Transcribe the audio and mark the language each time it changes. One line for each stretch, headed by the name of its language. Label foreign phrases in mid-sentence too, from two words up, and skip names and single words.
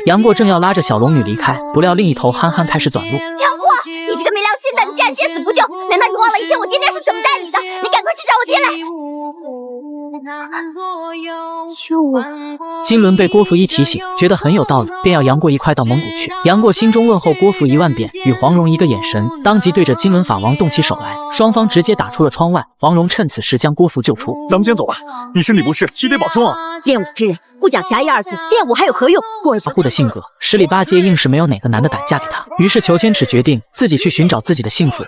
Chinese: 杨过正要拉着小龙女离开，不料另一头憨憨开始短路。杨过，你这个没良心的，你竟然见死不救！难道你忘了以前我爹爹是怎么待你的？你赶快去找我爹来！救我！金轮被郭芙一提醒，觉得很有道理，便要杨过一块到蒙古去。杨过心中問候郭芙10000 遍，與黃蓉一個眼神，當即對着金輪法王動起手來，雙方直接打出了窗外。黃蓉趁此時將郭芙救出。咱們先走吧，你身體不適，須得保重啊！練武之人不講俠義二字，練武還有何用？過兒保護的性格，十里八街硬是沒有哪個男的敢嫁給他。於是裘千尺決定自己去尋找自己的幸福。